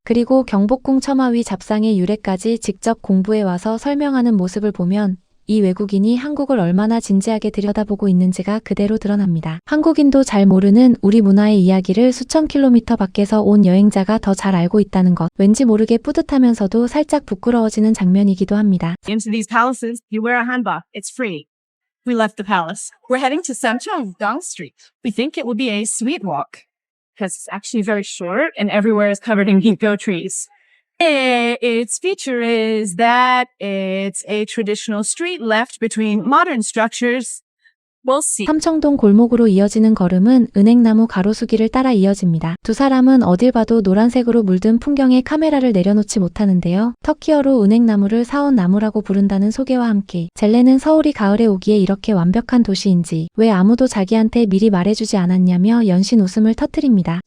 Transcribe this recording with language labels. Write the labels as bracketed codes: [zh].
[ko] 그리고 경복궁 처마 위 잡상의 유래까지 직접 공부해 와서 설명하는 모습을 보면 이 외국인이 한국을 얼마나 진지하게 들여다보고 있는지가 그대로 드러납니다. 한국인도 잘 모르는 우리 문화의 이야기를 수천 킬로미터 밖에서 온 여행자가 더 잘 알고 있다는 것. 왠지 모르게 뿌듯하면서도 살짝 부끄러워지는 장면이기도 합니다. [en] Into these palaces, you wear a hanbok. It's free. We left the palace. We're heading to Samcheong, Dong Street. We think it will be a sweet walk because it's actually very short and everywhere is covered in ginkgo trees. Its feature is that it's a traditional street left between modern structures. We'll see. [ko] 삼청동 골목으로 이어지는 걸음은 은행나무 가로수길을 따라 이어집니다. 두 사람은 어딜 봐도 노란색으로 물든 풍경에 카메라를 내려놓지 못하는데요. 터키어로 은행나무를 사원나무라고 부른다는 소개와 함께 젤레는 서울이 가을에 오기에 이렇게 완벽한 도시인지 왜 아무도 자기한테 미리 말해주지 않았냐며 연신 웃음을 터뜨립니다.